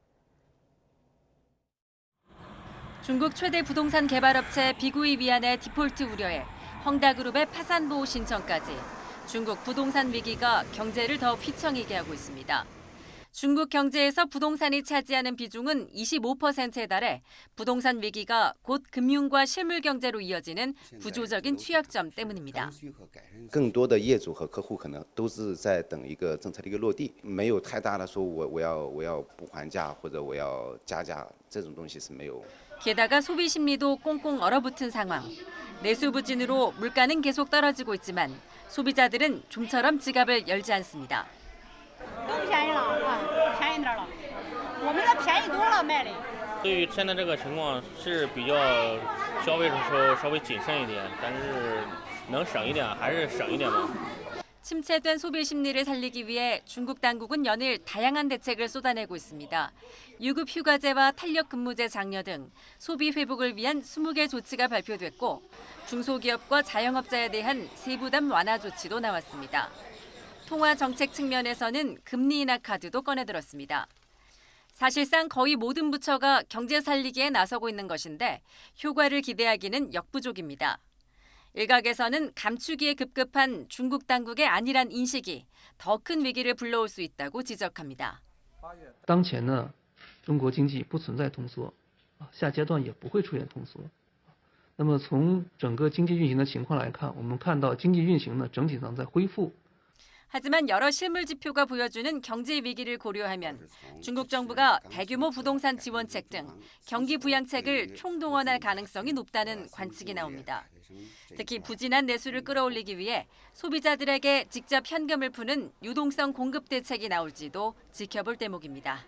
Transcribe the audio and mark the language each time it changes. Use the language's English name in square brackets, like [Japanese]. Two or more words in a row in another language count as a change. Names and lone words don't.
[Korean] 중국 최대 부동산 개발업체 비구이 위안의 디폴트 우려에 헝다그룹의 파산 보호 신청까지 중국 부동산 위기가 경제를 더 휘청이게 하고 있습니다. 중국 경제에서 부동산이 차지하는 비중은 25%에 달해 부동산 위기가 곧 금융과 실물 경제로 이어지는 구조적인 취약점 때문입니다. [Chinese] 更多的业主和客户可能都是在等一个政策的一个落地，没有太大的说我要不还价或者我要加价这种东西是没有。 [Korean] 게다가 소비 심리도 꽁꽁 얼어붙은 상황. 내수 부진으로 물가는 계속 떨어지고 있지만 소비자들은 좀처럼 지갑을 열지 않습니다. [Chinese] 更便宜了啊，便宜点了，我们这便宜多了卖的。对于现在这个情况是比较消费的时候稍微谨慎一点，但是能省一点还是省一点嘛。 [Korean] 침체된 소비 심리를 살리기 위해 중국 당국은 연일 다양한 대책을 쏟아내고 있습니다. 유급 휴가제와 탄력 근무제 장려 등 소비 회복을 위한 20개 조치가 발표됐고 중소기업과 자영업자에 대한 세부담 완화 조치도 나왔습니다. 통화 정책 측면에서는 금리 인하 카드도 꺼내들었습니다. 사실상 거의 모든 부처가 경제 살리기에 나서고 있는 것인데 효과를 기대하기는 역부족입니다. 일각에서는 감추기에 급급한 중국 당국의 안일한 인식이 더 큰 위기를 불러올 수 있다고 지적합니다. [Chinese] 当前呢，中国经济不存在通缩，下阶段也不会出现通缩。那么从整个经济运行的情况来看，我们看到经济运行呢整体上在恢复。 [Korean] 하지만 여러 실물 지표가 보여주는 경제 위기를 고려하면 중국 정부가 대규모 부동산 지원책 등 경기 부양책을 총동원할 가능성이 높다는 관측이 나옵니다. 특히 부진한 내수를 끌어올리기 위해 소비자들에게 직접 현금을 푸는 유동성 공급 대책이 나올지도 지켜볼 대목입니다.